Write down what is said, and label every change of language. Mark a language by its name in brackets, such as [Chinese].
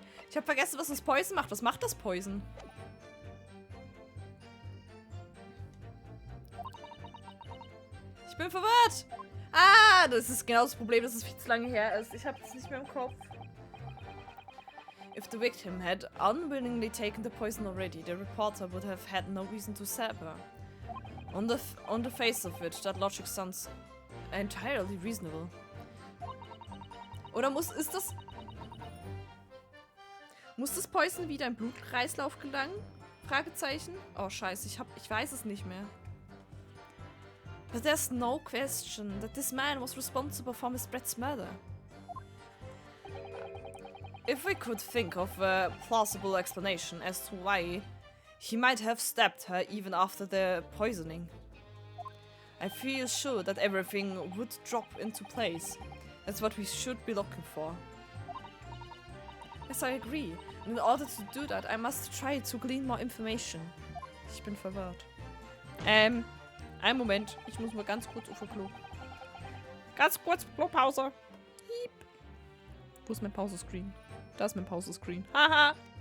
[German] Ich habe vergessen, was das Poison macht. Was macht das Poison? Ich bin verwirrt. Ah, das ist genau das Problem, dass es viel zu lange her ist. Ich habe es nicht mehr im Kopf. [English] If the victim had unwillingly taken the poison already, the reporter would have had no reason to stab her. On the face of it, that logic sounds entirely reasonable. [German] Oder muss das Poison wieder im Blutkreislauf gelangen? Fragezeichen. Oh scheiße, ich weiß es nicht mehr. [English] But there's no question that this man was responsible for Miss Brett's murder. If we could think of a plausible explanation as to why he might have stabbed her even after the poisoning, I feel sure that everything would drop into place. That's what we should be looking for. Yes, I agree. And in order to do that, I must try to glean more information. [German] Ich bin verwirrt. Einen Moment. Ich muss mal ganz kurz auf den Klo. Ganz kurz Klopause. Wo ist mein Pause-Screen? Da ist mein Pause-Screen. Haha.